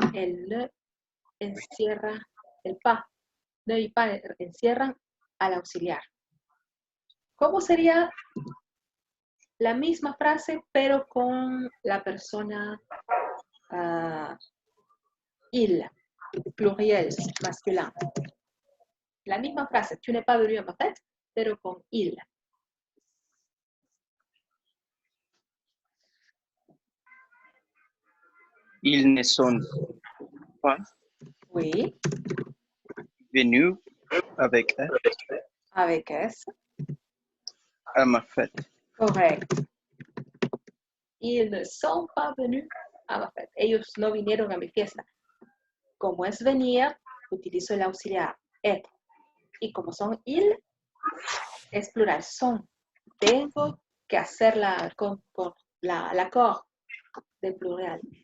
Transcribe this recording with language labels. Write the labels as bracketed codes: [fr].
[es] El no encierra el pas. No y pas encierran al auxiliar. ¿Cómo sería la misma frase, pero con la persona [fr] il, pluriel, masculin? [es] La misma frase, [fr] tu n'es pas venu à ma fête, [es] pero con il. [fr] Ils ne sont pas Oui. venus avec S Avec S. à ma fête. [es] Correcto. [fr] Ils ne sont pas venus a ma fête. [es] Ellos no vinieron a mi fiesta. Como es venir, utilizo el auxiliar être. Y como son il, es plural, son. Tengo que hacer la accord del plural.